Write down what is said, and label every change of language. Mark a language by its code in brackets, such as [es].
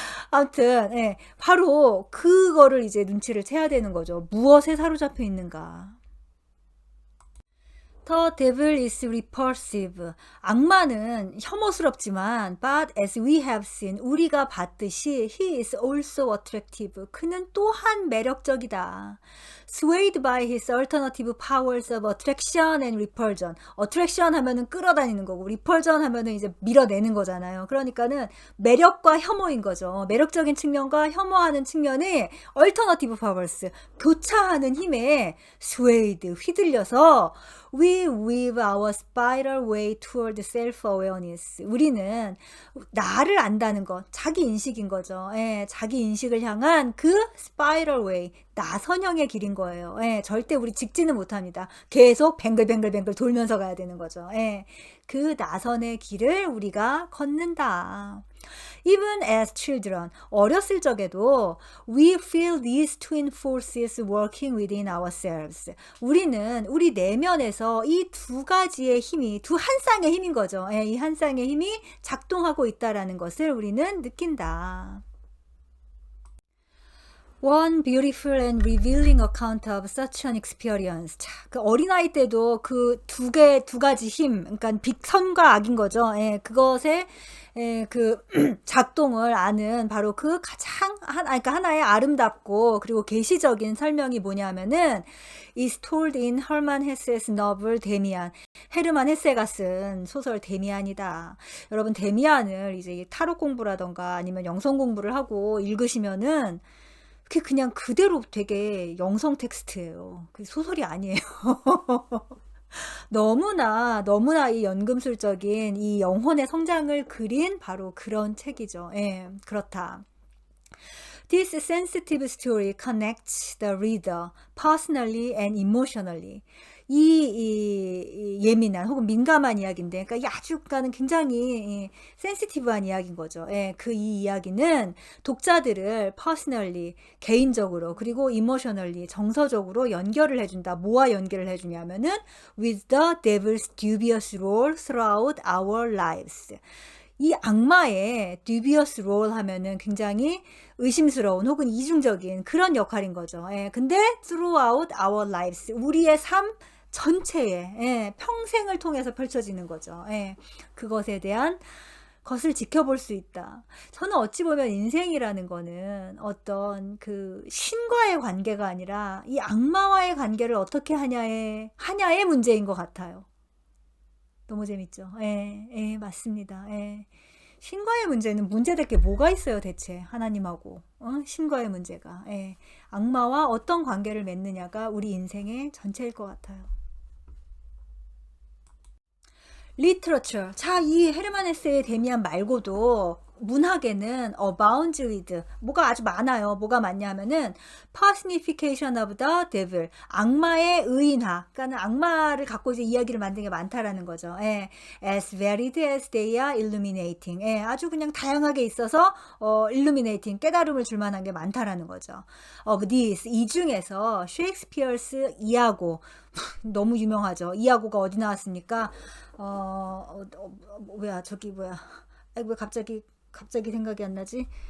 [ko] 아무튼, 예, 바로 그거를 이제 눈치를 채야 되는 거죠. 무엇에 사로잡혀 있는가. [en] The devil is repulsive. [ko] 악마는 혐오스럽지만, [en] but as we have seen, [ko] 우리가 봤듯이, [en] he is also attractive. [ko] 그는 또한 매력적이다. [en] Swayed by his alternative powers of attraction and repulsion. [ko] attraction 하면은 끌어다니는 거고, repulsion 하면은 이제 밀어내는 거잖아요. 그러니까는 매력과 혐오인 거죠. 매력적인 측면과 혐오하는 측면이 [en] alternative powers, [ko] 교차하는 힘에 swayed, 휘둘려서 [en] we weave our spiral way toward self-awareness. [ko] 우리는 나를 안다는 것, 자기 인식인 거죠. 예, 자기 인식을 향한 그 spiral way, 나선형의 길인 거예요. 예, 절대 우리 직진은 못합니다. 계속 뱅글뱅글뱅글 돌면서 가야 되는 거죠. 예, 그 나선의 길을 우리가 걷는다. [en] Even as children, [ko] 어렸을 적에도 [en] we feel these twin forces working within ourselves. [ko] 우리는 우리 내면에서 이 두 가지의 힘이, 두 한 쌍의 힘인 거죠. 이 한 쌍의 힘이 작동하고 있다라는 것을 우리는 느낀다. [en] One beautiful and revealing account of such an experience. [ko] 자, 그 어린아이 때도 그 두 가지 힘, 그러니까 선과 악인 거죠. 예, 그것의 그 작동을 아는 바로 그 가장 그러니까 하나의 아름답고 그리고 계시적인 설명이 뭐냐면은 [en] is told in Hermann Hesse's novel [ko] 데미안. 헤르만 헤세가 쓴 소설 데미안이다. 여러분 데미안을 이제 타로 공부라던가 아니면 영성 공부를 하고 읽으시면은 그게 그냥 그대로 되게 영성 텍스트예요. 그 소설이 아니에요. 너무나 이 연금술적인 이 영혼의 성장을 그린 바로 그런 책이죠. 예, 그렇다. [en] This sensitive story connects the reader personally and emotionally. [ko] 이 예민한 혹은 민감한 이야기인데, 그러니까 아주 굉장히 센시티브한 이야기인 거죠. 예, 그 이 이야기는 독자들을 personally, 개인적으로, 그리고 emotionally, 정서적으로 연결을 해준다. 뭐와 연결을 해주냐면은 [en] with the devil's dubious role throughout our lives. [ko] 이 악마의 dubious role 하면은 굉장히 의심스러운 혹은 이중적인 그런 역할인 거죠. 예, 근데 [en] throughout our lives, [ko] 우리의 삶 전체에, 예, 평생을 통해서 펼쳐지는 거죠. 예, 그것에 대한 것을 지켜볼 수 있다. 저는 어찌 보면 인생이라는 거는 어떤 그 신과의 관계가 아니라 이 악마와의 관계를 어떻게 하냐의 문제인 것 같아요. 너무 재밌죠? 예, 예, 맞습니다. 예. 신과의 문제는 문제될 게 뭐가 있어요, 대체? 하나님하고. 신과의 문제가. 예. 악마와 어떤 관계를 맺느냐가 우리 인생의 전체일 것 같아요. 리터처. 자, 이 헤르만 헤세의 데미안 말고도 문학에는 [en] abounds with [ko] 뭐가 아주 많아요. 뭐가 많냐 하면은 [en] personification of the devil. [ko] 악마의 의인화. 그러니까 악마를 갖고 이제 이야기를 만든 게 많다라는 거죠. 예. [en] as varied as they are illuminating. [ko] 예. 아주 그냥 다양하게 있어서 illuminating 깨달음을 줄 만한 게 많다라는 거죠. [en] of these [ko] 이 중에서 셰익스피어스 이아고 너무 유명하죠. 이아고가 어디 나왔습니까? 뭐야 저기 뭐야 왜 갑자기 생각이 안 나지?